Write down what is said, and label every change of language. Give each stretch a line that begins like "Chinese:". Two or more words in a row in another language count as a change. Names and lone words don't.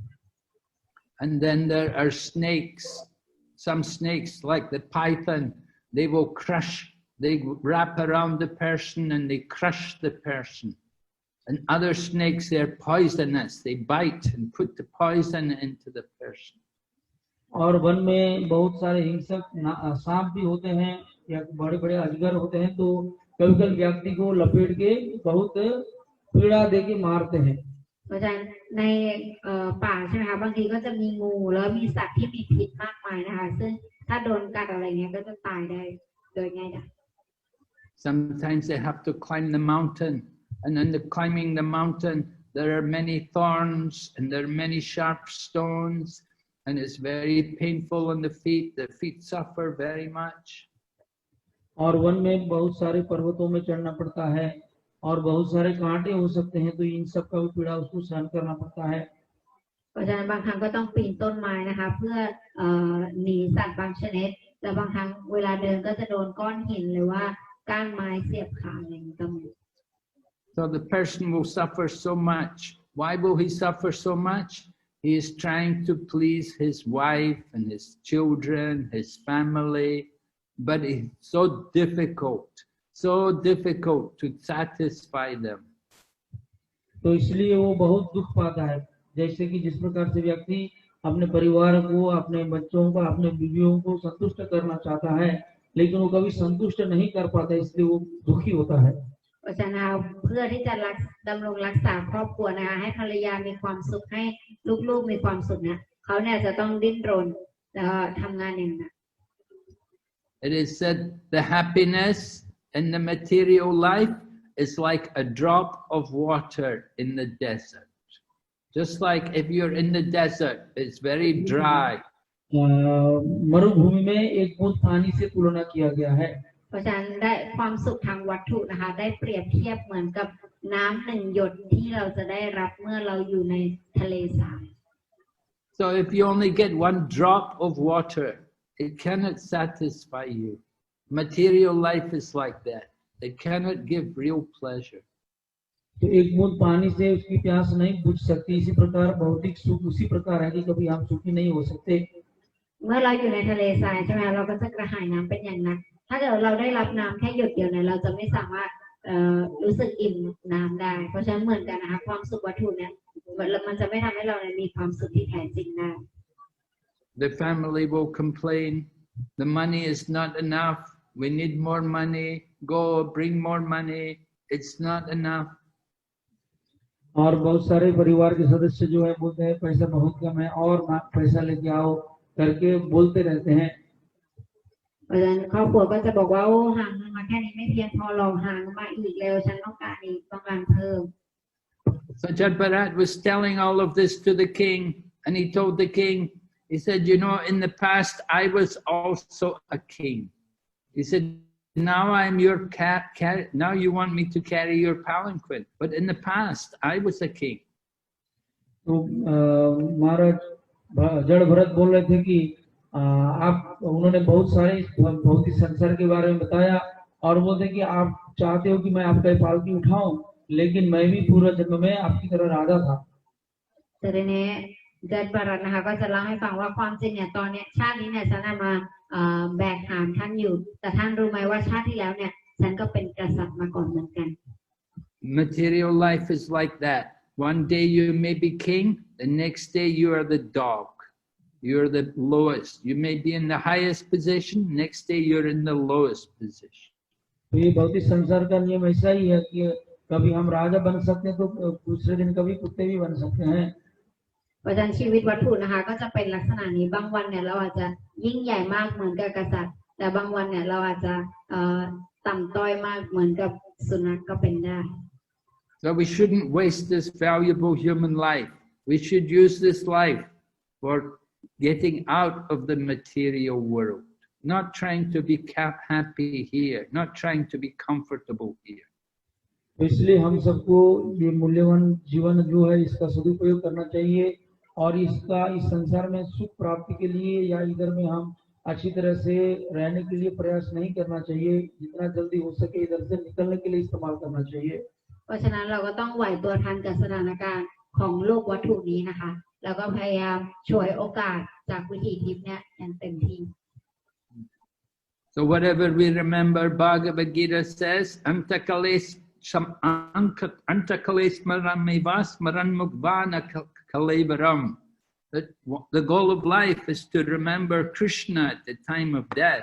English: And then there are snakes. Some snakes, like the python, they will crush, they wrap around the person and they crush the person. And other snakes, they're poisonous. They bite and put the poison into the person.
Hindi: और वन में बहुत सारे हिंसक सांप भी होते हैं या बड़े बड़े अजगर होते हैं, तो कभी कभी व्यक्ति को लपेट के बहुत पीड़ा दे के मारते हैं।
Thai: เพราะฉะนั้นในป่าใช่ไหมคะบางทีก็จะมีงูแล้วมีสัตว์ที่มีพิษมากมายนะคะซึ่งถ้าโดนกัดอะไรเงี้ยก็จะตายได้โดยง่ายดาย
English: Sometimes they have to climb the mountain, and in the climbing the mountain, there are many thorns and there are many sharp stones, and it's very painful on the feet. The feet suffer very much.
Hindi: और वन में बहुत सारे पर्वतों में चढ़ना पड़ता है और बहुत सारे कांटे हो सकते हैं, तो इन सब का भी पीड़ा उसको सहन करना पड़ता है।
Thai: เพราะฉะนั้นบางครั้งก็ต้องปีนต้นไม้นะคะเพื่อหนีสัตว์บางชนิดและบางครั้งเวลาเดินก็จะโดนก้อนหินหรือว่าก้านไม้เสียบขาอะไรอย่างนี้ก็มี
English: So the person will suffer so much. Why will he suffer so much? He is trying to please his wife and his children, his family, but it's so difficult to satisfy them.
Hindi: तो इसलिए वो बहुत दुख पाता है, जैसे कि जिस प्रकार से व्यक्ति अपने परिवार को, अपने बच्चों को, अपने बीवियों को संतुष्ट करना चाहता है, लेकिन वो कभी संतुष्ट नहीं कर पाता, इसलिए वो दुखी होता है।
Thai: เพราะฉะนั้นเพื่อที่จะดำรงรักษาครอบครัวนะคะให้ภรรยามีความสุขให้ลูกๆมีความสุขเนี่ยเขาเนี่ยจะต้องดิ้นรนแล้วทำงานอย่างหนัก
English: It is said the happiness in the material life is like a drop of water in the desert. Just like if you're in the desert, it's very dry.
Hindi: मरुभूमि में एक बूंद पानी से तुलना किया गया है।
Thai: เพราะฉะนั้นได้ความสุขทางวัตถุนะคะได้เปรียบเทียบเหมือนกับน้ำหนึ่งหยดที่เราจะได้รับเมื่อเราอยู่ในทะเลทราย
English: So if you only get one drop of water, it cannot satisfy you. Material life is like that. It cannot give real pleasure.
Hindi: तो एक बूंद पानी से उसकी प्यास नहीं बुझ सकती, इसी प्रकार भौतिक सुख उसी प्रकार है कि कभी हम सुखी नहीं हो सकते।
Thai: เมื่อเราอยู่ในทะเลทรายใช่ไหมเราก็จะกระหายน้ำเป็นอย่างหนักถ้าเกิดเราได้รับน้ำแค่หยดเดียวเนี่ยเราจะไม่สามารถรู้สึกอิ่มน้ำได้เพราะฉะนั้นเหมือนกันนะคะความสุขวัตถุเนี่ยมันจะไม่ทำให้เรามีความสุขที่แท้จริงได้
English: The family will complain, the money is not enough, we need more money, go bring more money, it's not enough.
Hindi: और बहुत सारे परिवार के सदस्य जो है बोलते हैं पैसा बहुत कम है और पैसा लेके आओ करके बोलते रहते हैं
Thai: เพราะฉะนั้นครอบครัวก็จะบอกว่าโอ้ห่างเงินมาแค่นี้ไม่เพียงพอหรอกห่างมาอีกเร็วฉันต้องการอีกต้องการเพิ่ม
English: So Jadbharat was telling all of this to the king, and he told the king, he said, you know, in the past I was also a king. He said, now I'm your now you want me to carry your palanquin, but in the past I was a king.
Hindi: तो महाराज जड़ भरत बोल रहे थे कि आप उन्होंने बहुत सारे भौतिक संसार के बारे में बताया और बोलते कि आप चाहते हो कि मैं आपका पालकी उठाऊं, लेकिन मैं भी पूरा जन्म में आपकी तरह राधा था।
Thai: แต่ทีนี้จดบารัตนะคะก็จะเล่าให้ฟังว่าความจริงเนี่ยตอนนี้ชาตินี้เนี่ยฉันมาแบกหามท่านอยู่แต่ท่านรู้ไหมว่าชาติที่แล้วเนี่ยฉันก็เป็นกษัตริย์มาก่อนเหมือนกัน
English: Material life is like that. One day you may be king, the next day you are the dog. You're the lowest. You may be in the highest position, next day you're in the lowest position.
Hindi: तो ये भौतिक संसार का नियम ऐसा ही है कि कभी हम राजा बन सकते हैं तो दूसरे दिन कभी कुत्ते भी बन सकते हैं
Thai: เพราะฉะนั้นชีวิตวัตถุนะคะก็จะเป็นลักษณะนี้บางวันเนี่ยเราอาจจะยิ่งใหญ่มากเหมือนกับกษัตริย์แต่บางวันเนี่ยเราอาจจะต่ำต้อยมากเหมือนกับสุนัขก็เป็นได้
English: So we shouldn't waste this valuable human life. We should use this life for getting out of the material world, not trying to be happy here, not trying to be comfortable here.
Hindi: तो इसलिए हम सबको ये मूल्यवान जीवन जो है इसका सदुपयोग करना चाहिए और इसका इस संसार में सुख प्राप्ति के लिए या इधर में हम अच्छी तरह से रहने के लिए प्रयास नहीं करना चाहिए, जितना जल्दी हो सके इधर से निकलने के लिए इस्तेमाल करना चाहिए।
Thai: เพราะฉะนั้นเราก็ต้องไหวตัวทันกับสถานการณ์ของโลกวัตถุนี้นะคะแล้วก็พยายามฉวยโอกาสจากวิถีทิพย์เนี่ยอย่างเต็มที่
English: So whatever we remember, Bhagavad Gita says,
Sanskrit: अन्तकालेच मामेव स्मरन्मुक्त्वा कलेवरम्.
English: That the goal of life is to remember Krishna at the time of death.